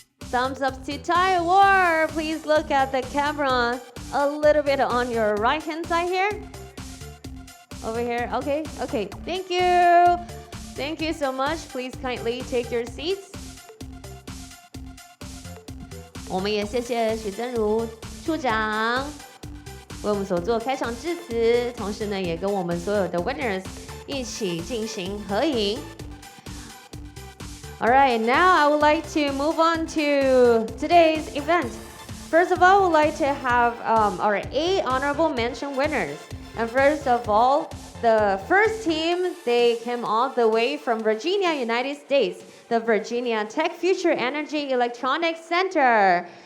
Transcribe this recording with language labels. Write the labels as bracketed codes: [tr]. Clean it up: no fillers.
[en] Thumbs up to TIE Award. Please look at the camera a little bit on your right-hand side here. Over here. Okay. Thank you. Thank you so much. Please kindly take your seats. [zh] 我们也谢谢许真如处长为我们所做开场致辞，同时呢，也跟我们所有的 winners 一起进行合影。 [en] All right, now I would like to move on to today's event. First of all, I would like to have our 8 honorable mention winners. And first of all, the first team, they came all the way from Virginia, United States, the Virginia Tech Future Energy Electronics Center.